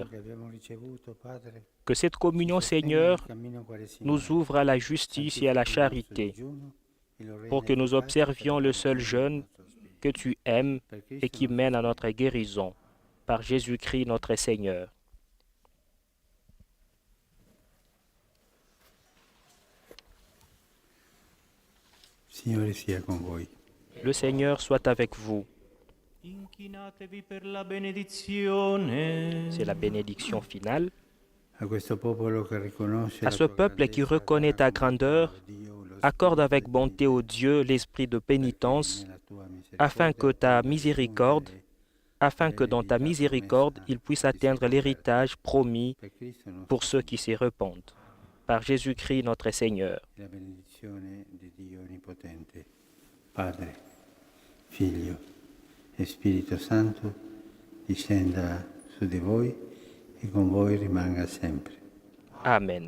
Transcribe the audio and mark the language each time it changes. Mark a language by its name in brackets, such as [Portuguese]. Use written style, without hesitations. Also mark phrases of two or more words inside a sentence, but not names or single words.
[French] Que cette communion, Seigneur, nous ouvre à la justice et à la charité, pour que nous observions le seul jeûne que tu aimes et qui mène à notre guérison, par Jésus-Christ notre Seigneur. [Italian] Signore sia con voi. [French] Le Seigneur soit avec vous. [Italian] Inchinatevi per la benedizione. [French] C'est la bénédiction finale. [Italian] A questo popolo che riconosce [French] À ce peuple qui reconnaît ta grandeur, accorde avec bonté au Dieu l'esprit de pénitence, afin que dans ta miséricorde, il puisse atteindre l'héritage promis pour ceux qui s'y répandent. Par Jésus-Christ notre Seigneur. [Italian] la benedizione di Dio Onnipotente, Padre, Figlio e Spirito Santo, discenda su di voi e con voi rimanga sempre. Amen.